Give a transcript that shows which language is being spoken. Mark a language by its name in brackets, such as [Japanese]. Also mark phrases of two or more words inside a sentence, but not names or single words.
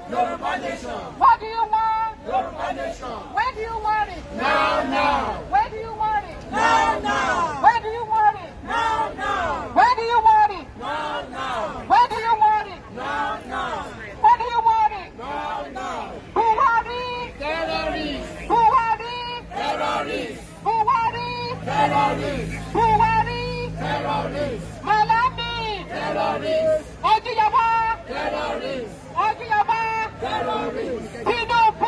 [English] What do you want? When do you want it? Now. When do you want it? Now. When do you want it? Now. When do you want it? Now. When do you want it? Now. When do you want it? Now. Buhari! Terrorists! Buhari! Terrorists! Buhari! Terrorists! Buhari! Terrorists! Malami! Terrorists! Ojiyaba! Terrorists! Ojiyaba! Terrorists! Tinubu!